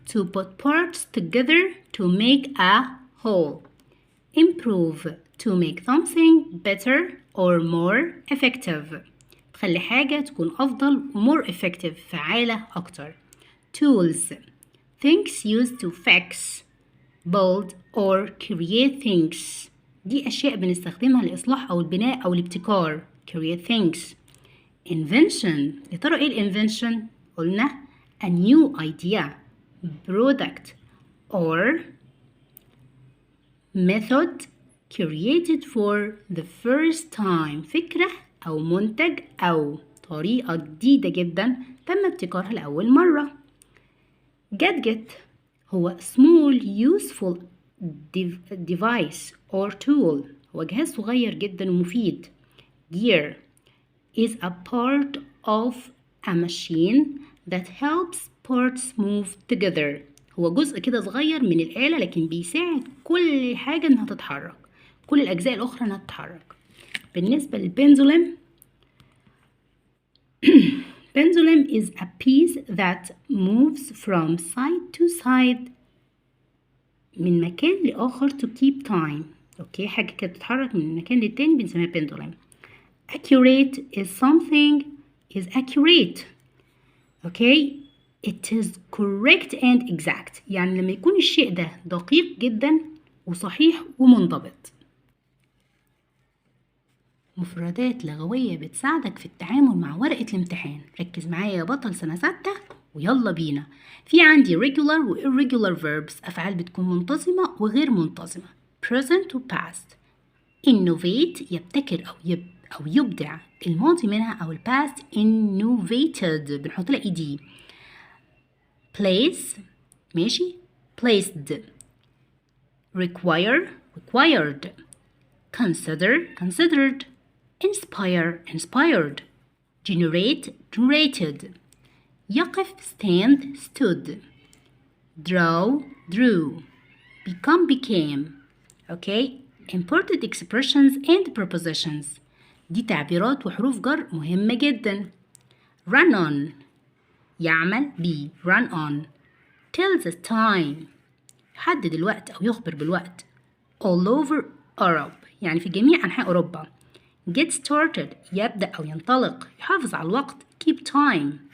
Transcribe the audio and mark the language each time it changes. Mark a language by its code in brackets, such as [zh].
[en] to put parts together to make a whole. improve to make something better or more effective. [ar] تخلي حاجة تكون أفضل [en] more effective، [ar] فعالة أكتر. [en] tools things used to fix, build or create things. [ar] دي أشياء بنستخدمها لإصلاح أو البناء أو الابتكار. [en] create things. invention. [ar] يا ترى إيه [en] invention؟ قلنا a new idea, product or method created for the first time. [ar] فكرة أو منتج أو طريقة جديدة جدا تم ابتكارها لأول مرة. gadget هو [en] small useful device or tool، [ar] هو جهاز صغير جدا ومفيد. [en] gear is a part of a machine that helps parts move together. [ar] هو جزء كده صغير من الآلة لكن بيساعد كل حاجة إنها تتحرك، كل الأجزاء الأخرى إنها تتحرك. بالنسبة للبندولم [en] pendulum is a piece that moves from side to side [ar] من مكان لآخر [en] to keep time. [ar] أوكي، حاجة كده بتتحرك من مكان للتاني بنسميها pendulum. [en] accurate is something is accurate. [ar] أوكي، [en] it is correct and exact، [ar] يعني لما يكون الشيء ده دقيق جدا وصحيح ومنضبط. مفردات لغوية بتساعدك في التعامل مع ورقة الامتحان. ركز معايا يا بطل سنة 6 ويلا بينا. في عندي regular و irregular verbs، أفعال بتكون منتظمة وغير منتظمة. [en] present و past. [ar] innovate يبتكر أو يبدع، الماضي منها أو past innovated بنحط لها ed. [en] place ماشي placed. require required. consider considered. inspire inspired. generate generated. يقف stand stood. draw drew. become became. okay. important expressions and prepositions، [ar] دي تعبيرات وحروف جر مهمة جدا. [en] run on يعمل بيه run on. tell the time [ar] يحدد الوقت أو يخبر بالوقت. [en] all over Europe [ar] يعني في جميع أنحاء أوروبا. [en] get started [ar] يبدأ أو ينطلق، يحافظ على الوقت [en] keep time.